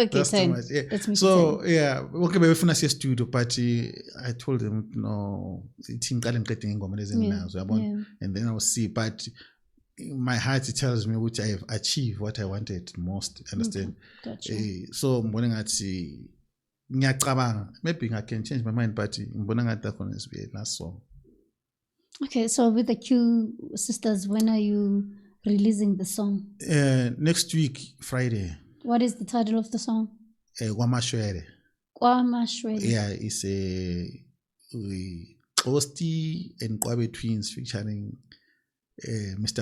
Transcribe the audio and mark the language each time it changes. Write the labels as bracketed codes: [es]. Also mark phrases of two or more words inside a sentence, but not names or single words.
[en] that's too much. Yeah. So [nd] wonke bayifuna siye [en] studio, but I told them no, [nd] ithi ngiqale ngiqede ngingoma lezi nginazo yabona, [en] and then I'll see, but my heart tells me which I have achieved what I wanted most. Understand? Gotcha. [nd] So mbona ngathi ngiyacabanga, [en] maybe I can change my mind, but [nd] mbona ngathi [en] that one is the last song. Okay, so with the Q sisters, when are you releasing the song? Next week, Friday. What is the title of the song? Kwamashwele. Kwamashwele. Yeah, it's a Xosti and Kwabe Twins featuring Mr.